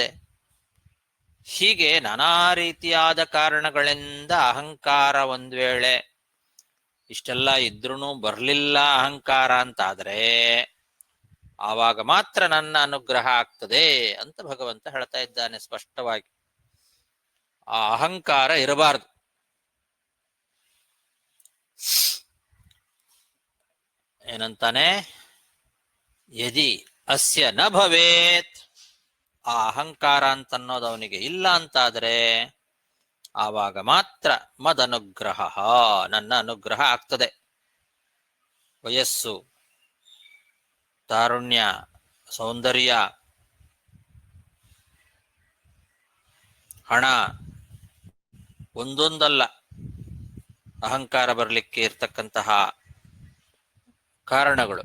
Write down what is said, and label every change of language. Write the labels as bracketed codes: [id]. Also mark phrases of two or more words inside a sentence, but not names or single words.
[kn] ಹೀಗೆ ನಾನಾ ರೀತಿಯಾದ ಕಾರಣಗಳಿಂದ ಅಹಂಕಾರ ಒಂದ್ ವೇಳೆ ಇಷ್ಟೆಲ್ಲ ಇದ್ರೂ ಬರ್ಲಿಲ್ಲ ಅಹಂಕಾರ ಅಂತಾದ್ರೆ ಆವಾಗ ಮಾತ್ರ ನನ್ನ ಅನುಗ್ರಹ ಆಗ್ತದೆ ಅಂತ ಭಗವಂತ ಹೇಳ್ತಾ ಇದ್ದಾನೆ ಸ್ಪಷ್ಟವಾಗಿ. ಆ ಅಹಂಕಾರ ಇರಬಾರದು. ಏನಂತಾನೆ, [sa] ಯದಿ ಅಸ್ಯ ನ ಭವೇತ್, [kn] ಆ ಅಹಂಕಾರ ಅಂತ ಅನ್ನೋದು ಅವನಿಗೆ ಇಲ್ಲ ಅಂತಾದ್ರೆ ಆವಾಗ ಮಾತ್ರ ಮದನುಗ್ರಹ, ನನ್ನ ಅನುಗ್ರಹ ಆಗ್ತದೆ. ವಯಸ್ಸು, ತಾರುಣ್ಯ, ಸೌಂದರ್ಯ, ಹಣ, ಒಂದೊಂದಲ್ಲ ಅಹಂಕಾರ ಬರಲಿಕ್ಕೆ ಇರ್ತಕ್ಕಂತಹ ಕಾರಣಗಳು.